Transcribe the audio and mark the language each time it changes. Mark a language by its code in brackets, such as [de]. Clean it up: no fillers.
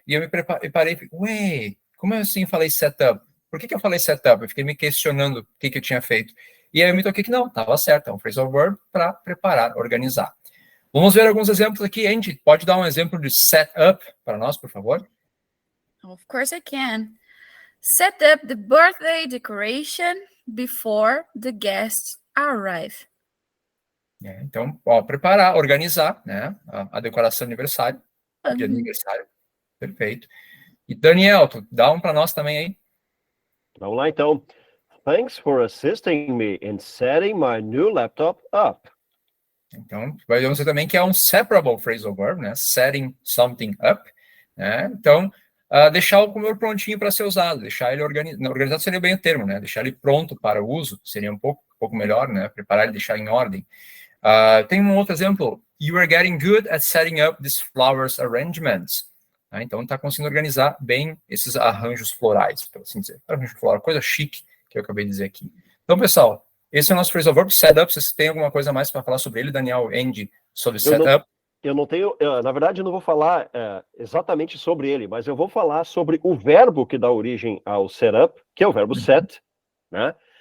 [pt] E eu me preparei e falei, ué, como assim falei set up? Por que eu falei setup? Eu fiquei me questionando o que eu tinha feito. E aí eu me toquei que não, estava certo. É um phrasal verb para preparar, organizar. Vamos ver alguns exemplos aqui. Andy, pode dar um exemplo de setup para nós, por favor? [en] Of course I can. Set up the birthday decoration before the guests arrive. [pt] Então, preparar, organizar, né? A decoração de aniversário. De aniversário. Perfeito. E Daniel, tu dá um para nós também aí. Vamos lá, então. [en] Thanks for assisting me in setting my new laptop up. [pt] Então, vai dizer também que é um [en] separable phrasal verb, [pt] né? [en] Setting something up. [pt] Né? Então, deixar o computador prontinho para ser usado, deixar ele organizado. Organizado seria bem o termo, né? Deixar ele pronto para o uso seria um pouco melhor, né? Preparar e deixar em ordem. Tem um outro exemplo. [en] You are getting good at setting up these flowers arrangements. [pt] Então, está conseguindo organizar bem esses arranjos florais, por assim dizer. Arranjo floral, coisa chique que eu acabei de dizer aqui. Então, pessoal, esse é o nosso phrasal verb, setup. Vocês têm alguma coisa mais para falar sobre ele, Daniel, Andy, sobre setup? Eu não tenho, na verdade, eu não vou falar exatamente sobre ele, mas eu vou falar sobre o verbo que dá origem ao setup, que é o verbo set, né?